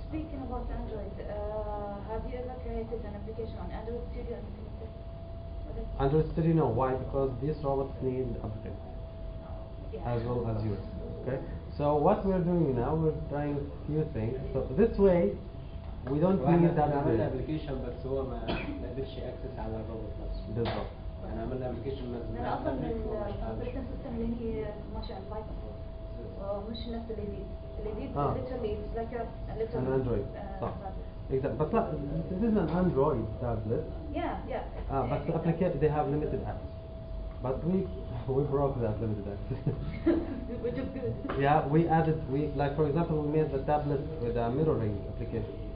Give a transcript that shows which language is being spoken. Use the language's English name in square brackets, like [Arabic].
[English] Speaking about Android, have you ever created an application on Android Studio and implemented it? Android Studio, no. Why? Because these robots need upgrades as well as yours. Okay. So what we're doing now, we're trying few things. So this way, we don't need that [Arabic] عملنا [English] upgrade. [Arabic] ابلكيشن بس هو ما قدرش اكسس على الروبوت نفسه. بالضبط. يعني عملنا ابلكيشن لأن أصلا الأوبريتنج سيستم اللي هي ماشي على البايثون مش نفس الجديد. الجديد [English] literally it's like a little An Android. صح. tablet. Exactly. But like, this is an Android tablet. Yeah. But the application they have limited apps. But we broke that limited access. Which is good. Yeah, we like for example we made the tablet with a mirroring application.